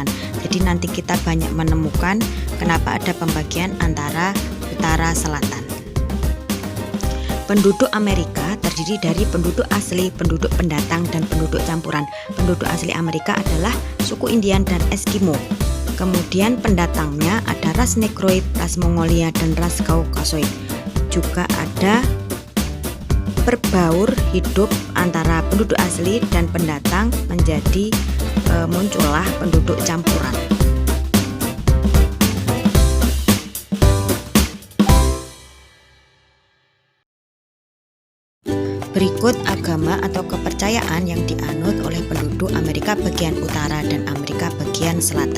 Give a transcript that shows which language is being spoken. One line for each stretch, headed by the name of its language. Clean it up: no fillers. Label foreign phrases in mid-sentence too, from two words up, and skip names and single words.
Indonesian: Jadi nanti kita banyak menemukan kenapa ada pembagian antara utara selatan. Penduduk Amerika terdiri dari penduduk asli, penduduk pendatang, dan penduduk campuran. Penduduk asli Amerika adalah suku Indian dan Eskimo. Kemudian pendatangnya ada ras Negroid, ras Mongolia, dan ras Kaukasoid. Juga ada berbaur hidup antara penduduk asli dan pendatang menjadi muncullah penduduk campuran. Berikut agama atau kepercayaan yang dianut oleh penduduk Amerika bagian utara dan Amerika bagian selatan.